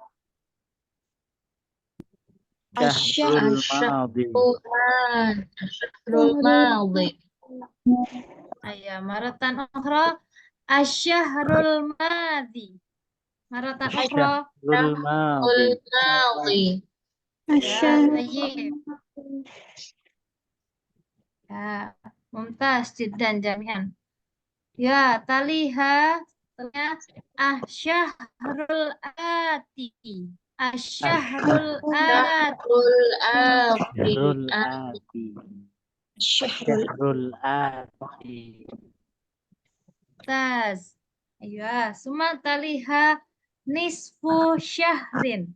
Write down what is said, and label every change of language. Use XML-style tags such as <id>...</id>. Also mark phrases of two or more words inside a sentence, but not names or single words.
<ar>الشهر الماضي. Ayo, مرة أخرى. الشهر الماضي. مرة أخرى. الشهر الماضي. Ya, ممتاز جدا جميعا. Ya, تليها الشهر الآتي. Asyahrul ati. Taz. Ayo, ثم تليها نصف شهر.</ar>